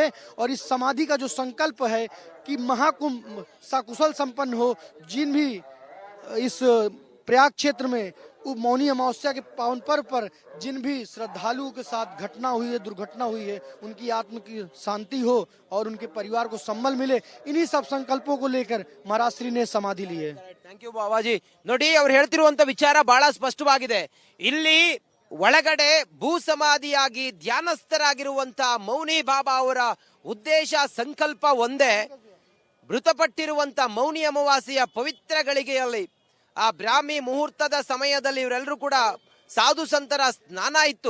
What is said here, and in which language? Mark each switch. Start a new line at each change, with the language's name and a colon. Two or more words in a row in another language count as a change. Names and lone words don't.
Hindi: और इस समाधि का जो संकल्प है कि महाकुंभ सकुशल संपन्न हो, जिन भी इस प्रयाग क्षेत्र में मौनी अमावस्या के पावन पर्व पर जिन भी श्रद्धालुओं के साथ घटना हुई है, दुर्घटना हुई है, उनकी आत्मा की शांति हो और उनके परिवार को संबल मिले, इन्हीं सब संकल्पों को लेकर महाराज श्री ने समाधि ली है।
English: thank you Babaji.
Kannada: ನೋಡಿ, ಅವ್ರು ಹೇಳ್ತಿರುವಂತ ವಿಚಾರ ಬಹಳ ಸ್ಪಷ್ಟವಾಗಿದೆ. ಇಲ್ಲಿ ಒಳಗಡೆ ಭೂ ಸಮಾಧಿಯಾಗಿ ಧ್ಯಾನಸ್ಥರಾಗಿರುವಂತ ಮೌನಿ ಬಾಬಾ ಅವರ ಉದ್ದೇಶ ಸಂಕಲ್ಪ ಒಂದೇ. ಮೃತಪಟ್ಟಿರುವಂತ ಮೌನಿ ಅಮಾವಾಸ್ಯೆಯ ಪವಿತ್ರ ಗಳಿಗೆಯಲ್ಲಿ ಆ ಬ್ರಾಹ್ಮಿ ಮುಹೂರ್ತದ ಸಮಯದಲ್ಲಿ ಇವರೆಲ್ಲರೂ ಕೂಡ ಸಾಧು ಸಂತರ ಸ್ನಾನ ಇತ್ತು.